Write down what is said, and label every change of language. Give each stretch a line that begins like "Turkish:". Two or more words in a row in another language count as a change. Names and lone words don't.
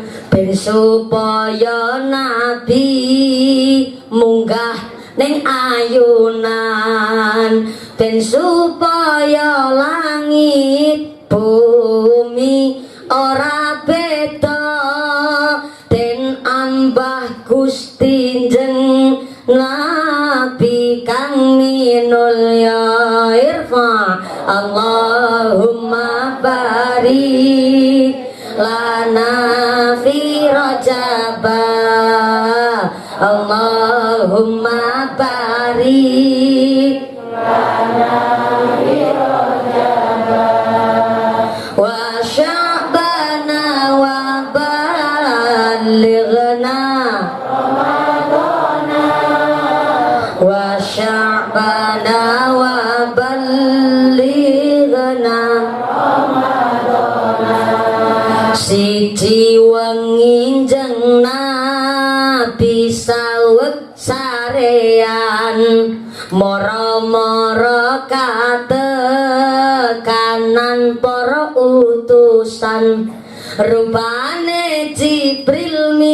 Javanese: ben supaya Nabi munggah ning ayunan ben supaya langit bumi ora beda den ambah Gusti Jeng Nabi kang minulya irfa.
Arabic: اللهم بارك لنا في رجب. اللهم بارك لنا في رجب وشعبان وبلغنا وشعبان وبلغنا
Javanese: siji wengi Jeng Nabi saweg sarean mara-mara katekanan para utusan rupane Jibril